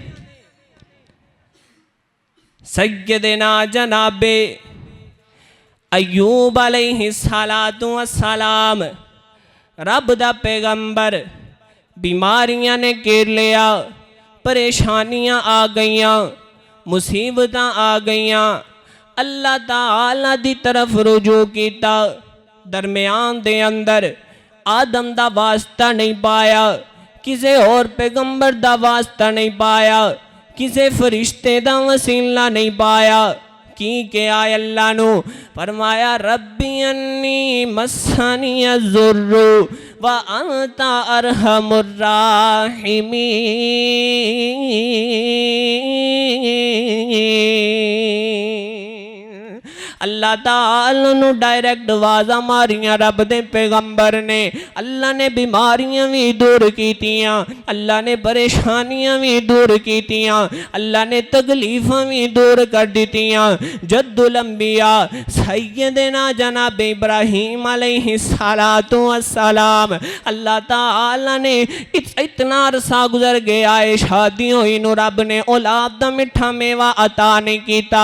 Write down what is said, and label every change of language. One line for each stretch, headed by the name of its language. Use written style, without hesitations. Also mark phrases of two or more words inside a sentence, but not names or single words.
Punjabi: سیدنا جنابِ ایوب
Arabic: عليه الصلاة والسلام,
Punjabi: رب دا پیغمبر، بیماریاں نے گھیر لیا، پریشانیاں آ گئیاں، مصیبتاں آ گئیاں، اللہ تعالیٰ دی طرف رجوع کیتا. درمیان دے اندر آدم دا واسطہ نہیں پایا، کسی اور پیغمبر دا واسطہ نہیں پایا، کسی فرشتے دا وسیلہ نہیں پایا. کی کیا اللہ نوں فرمایا,
Arabic: ربي أني مسني الضر و أنت أرحم الراحمين.
Punjabi: اللہ تعالیٰ نوں ڈائریکٹ آوازاں ماریاں رب دے پیغمبر نے. اللہ نے بیماریاں بھی دور کیتیاں، اللہ نے پریشانیاں بھی دور کیتیاں، اللہ نے تکلیفاں بھی دور کر دتیاں.
Arabic: جد الأنبياء
Punjabi: سیدنا جناب ابراہیم
Arabic: عليه الصلاة والسلام,
Punjabi: اللہ تعالیٰ نے اتنا عرصہ گزر گیا ہے، شادی ہوئی نوں رب نے اولاد دا مٹھا میوہ عطا نہیں کیتا.